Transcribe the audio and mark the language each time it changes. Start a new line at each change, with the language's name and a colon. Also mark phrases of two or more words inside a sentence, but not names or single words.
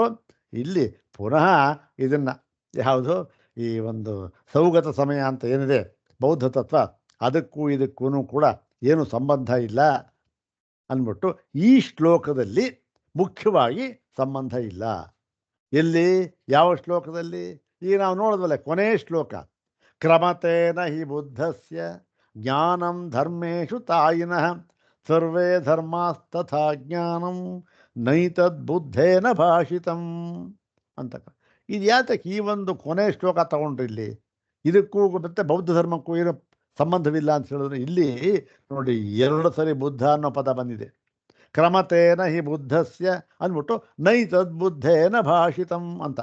Kannada: ಇಲ್ಲಿ ಪುನಃ ಇದನ್ನು ಯಾವುದು, ಈ ಒಂದು ಸೌಗತ ಸಮಯ ಅಂತ ಏನಿದೆ ಬೌದ್ಧ ತತ್ವ, ಅದಕ್ಕೂ ಇದಕ್ಕೂ ಕೂಡ ಏನು ಸಂಬಂಧ ಇಲ್ಲ ಅಂದ್ಬಿಟ್ಟು ಈ ಶ್ಲೋಕದಲ್ಲಿ ಮುಖ್ಯವಾಗಿ ಸಂಬಂಧ ಇಲ್ಲ. ಎಲ್ಲಿ, ಯಾವ ಶ್ಲೋಕದಲ್ಲಿ? ಈಗ ನಾವು ನೋಡಿದ್ವಲ್ಲ ಕೊನೆಯ ಶ್ಲೋಕ,
Sanskrit: ಕ್ರಮತೇನ ಹಿ ಬುದ್ಧಸ್ಯ ಜ್ಞಾನಂ ಧರ್ಮೇಶು ತಾಯಿನಃ ಸರ್ವೇ ಧರ್ಮಾಸ್ತಥಾ ಜ್ಞಾನಂ ನೈತದ್ಬುದ್ಧೇನ ಭಾಷಿತಂ ಅಂತ.
Kannada: ಇದು ಯಾತಕ್ಕೆ ಈ ಒಂದು ಕೊನೆಯ ಶ್ಲೋಕ ತಗೊಂಡ್ರಿ ಇಲ್ಲಿ? ಇದಕ್ಕೂ ಮತ್ತೆ ಬೌದ್ಧ ಧರ್ಮಕ್ಕೂ ಏನೋ ಸಂಬಂಧವಿಲ್ಲ ಅಂತ ಹೇಳಿದ್ರೆ, ಇಲ್ಲಿ ನೋಡಿ 2 ಸರಿ ಬುದ್ಧ ಅನ್ನೋ ಪದ ಬಂದಿದೆ.
Sanskrit: ಕ್ರಮತೇನ ಹಿ ಬುದ್ಧಸ್ಯ ಅಂದ್ಬಿಟ್ಟು ನೈತದ್ಬುದ್ಧೇನ ಭಾಷಿತಂ ಅಂತ.